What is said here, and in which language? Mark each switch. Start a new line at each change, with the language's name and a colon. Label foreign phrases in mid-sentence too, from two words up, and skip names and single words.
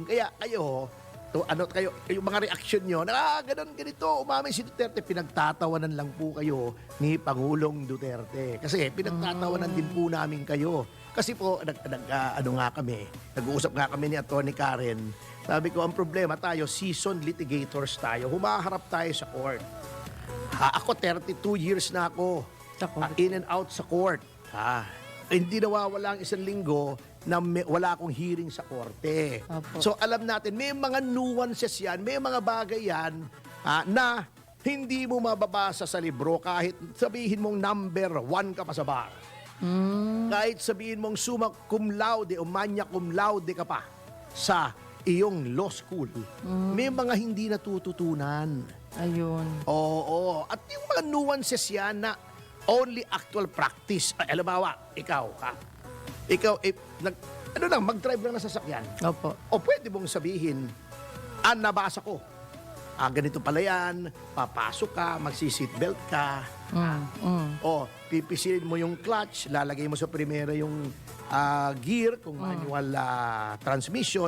Filipino: Kaya kayo, kayo mga reaksyon nyo, ganito, umamin si Duterte, pinagtatawanan lang po kayo ni Pangulong Duterte. Kasi pinagtatawanan din po namin kayo. Kasi po, nag-uusap nga kami ni Atty. Karen. Sabi ko, ang problema tayo,
English: seasoned litigators
Filipino: tayo. Humaharap tayo sa court. Ako, 32 years na ako.
English: In and out sa court.
Filipino: Hindi nawawala ang isang linggo na wala akong hearing sa korte. Opo. So alam natin, may mga nuances yan, may mga bagay yan na hindi mo mababasa sa libro kahit sabihin mong number 1 ka pa sa bar. Kahit sabihin mong
Latin: summa cum laude
Filipino: o
Latin: magna cum laude
Filipino: ka pa sa iyong
English: law school,
Filipino: may mga hindi natututunan. Ayun. Oo. At yung mga nuances yan na
English: only actual practice.
Filipino: Halimbawa, ikaw, mag-drive lang na sasakyan. Opo. O pwede mong sabihin, nabasa ko. Ganito pala yan, papasok ka, magsi-seatbelt ka. O, pipisilin mo yung clutch, lalagay mo sa primera yung gear, kung
English: manual transmission.